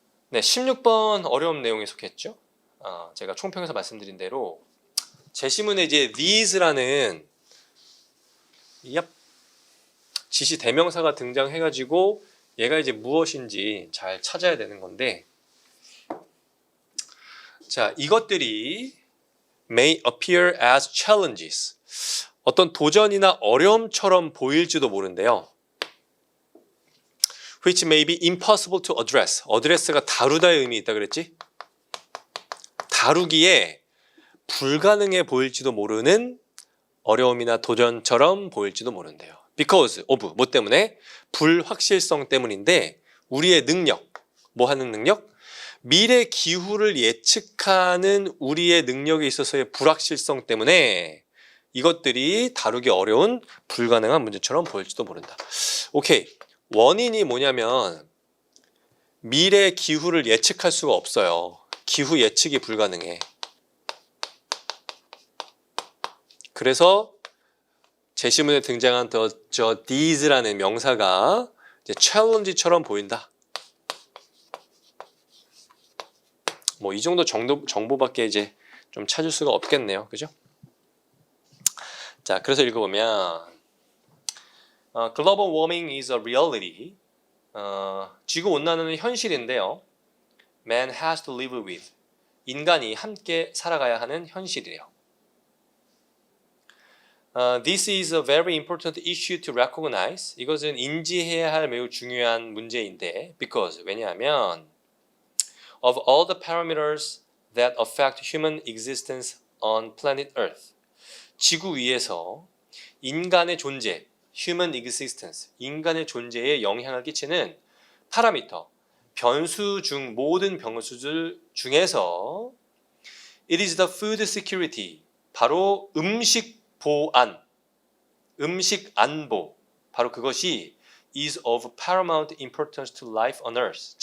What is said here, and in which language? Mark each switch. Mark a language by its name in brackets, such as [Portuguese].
[Korean] 네, 16번 어려운 내용에 속했죠. 제가 총평에서 말씀드린 대로 제시문에 이제 these라는 지시 대명사가 등장해가지고 얘가 이제 무엇인지 잘 찾아야 되는 건데, 자, 이것들이 [English] may appear as challenges, [Korean] 어떤 도전이나 어려움처럼 보일지도 모른대요. [English] which may be impossible to address. [Korean] address가 다루다의 의미 있다 그랬지? 다루기에 불가능해 보일지도 모르는 어려움이나 도전처럼 보일지도 모른대요. because of, 뭐 때문에? 불확실성 때문인데 우리의 능력, 뭐 하는 능력? 미래 기후를 예측하는 우리의 능력에 있어서의 불확실성 때문에 이것들이 다루기 어려운 불가능한 문제처럼 보일지도 모른다. 오케이. 원인이 뭐냐면 미래 기후를 예측할 수가 없어요. 기후 예측이 불가능해. 그래서 제시문에 등장한 저 these라는 명사가 이제 challenge처럼 보인다. 뭐 이 정도 정보밖에 이제 좀 찾을 수가 없겠네요. 그죠? 자, 그래서 읽어보면 [English] Global warming is a reality. [Korean] 지구 온난화는 현실인데요. [English] Man has to live with. [Korean] 인간이 함께 살아가야 하는 현실이래요. [English] This is a very important issue to recognize. [Korean] 이것은 인지해야 할 매우 중요한 문제인데 [English] because [Korean] 왜냐하면 [English] of all the parameters that affect human existence on planet Earth. [Korean] 지구 위에서 인간의 존재, human existence, 인간의 존재에 영향을 끼치는 파라미터, 변수 중 모든 변수들 중에서 [English] it is the food security, [Korean] 바로 음식 보안, 음식 안보, 바로 그것이 [English] is of paramount importance to life on earth.